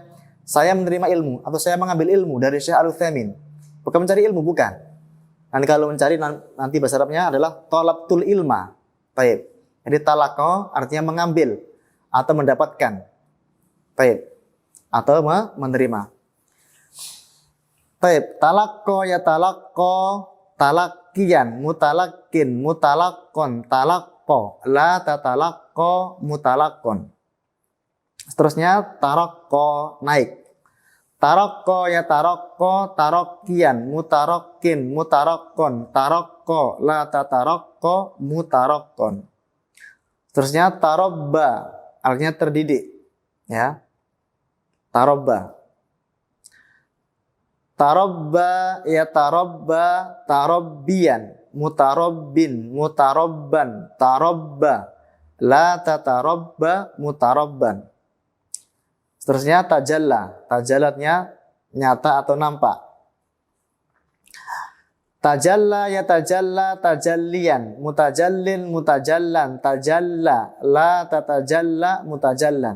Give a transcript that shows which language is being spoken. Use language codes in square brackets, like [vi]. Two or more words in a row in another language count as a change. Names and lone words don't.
[id] Saya menerima ilmu atau saya mengambil ilmu dari Syekh Al-Utsaimin. Bukan mencari ilmu, bukan. Nanti kalau mencari nanti bahasa Arabnya adalah [ar] طلبت العلم. [id] Baik. Jadi talaqqa artinya mengambil atau mendapatkan. Baik. Atau menerima. Baik. [ar] تلقى يتلقى تلقيا متلق متلقى تلق لا تتلق متلقى. [id] Seterusnya taraqqa naik. [ar] ترقى يترقى ترقيا مترق مترقى ترق لا تترق مترقى. [id] Seterusnya tarabba artinya terdidik ya. Tarabba. [ar] تربى يتربى تربيا مترب متربى ترب لا تترب متربى. [id] Seterusnya tajalla. Tajallatnya nyata atau nampak. [ar] تجلى يتجلى تجليا متجل متجلى تجل لا تتجل متجلى.